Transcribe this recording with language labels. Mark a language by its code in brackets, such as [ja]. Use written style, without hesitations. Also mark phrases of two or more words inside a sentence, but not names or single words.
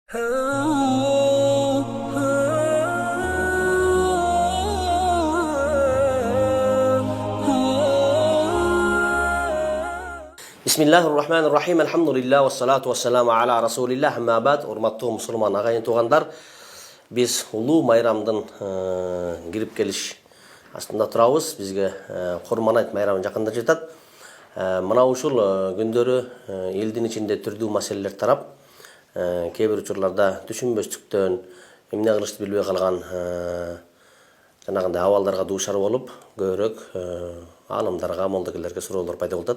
[ar] بسم الله الرحمن الرحيم الحمد لله والصلاة والسلام على رسول الله أما بعد [ky] урматтуу мусулман агайын туугандар, биз улуу майрамдын кирип келиш астында турабыз. Бизге Курман айт майрамы жакында жатат. Мына ушул күндөрү элдин ичинде түрдүү маселелер тарап, кээ бир учурларда түшүнбөстүктөн эмне кылышты билбей калган жанагындай абалдарга дуушар болуп, көбүрөөк аалымдарга, молдокелерге суроолор пайда болот.